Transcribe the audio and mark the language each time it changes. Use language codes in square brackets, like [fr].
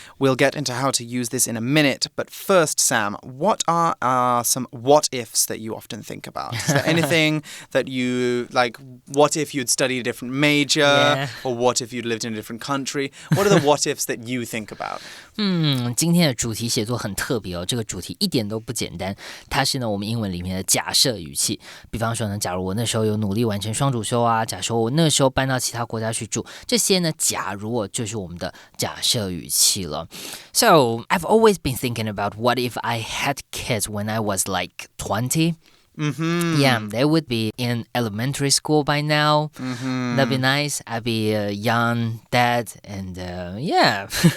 [en] We'll get into how to use this in a minute, but first, Sam, what are some what-ifs that you often think about? Is there anything that you, like, what if you'd studied a different major, or what if you'd lived in a different country? What are the what-ifs that you think about? [zh] 今天的主题写作很特别哦，这个主题一点都不简单，它是呢我们英文里面的假设语气。比方说呢，假如我那时候有努力完成双主修啊，假设我那时候搬到其他国家去住，这些呢，假如就是我们的假设语气了。 [en] So I've always been thinking about what if I had kids when I was like 20?Mm-hmm. Yeah, they would be in elementary school by now. Mm-hmm. That'd be nice. I'd be a young dad and yeah.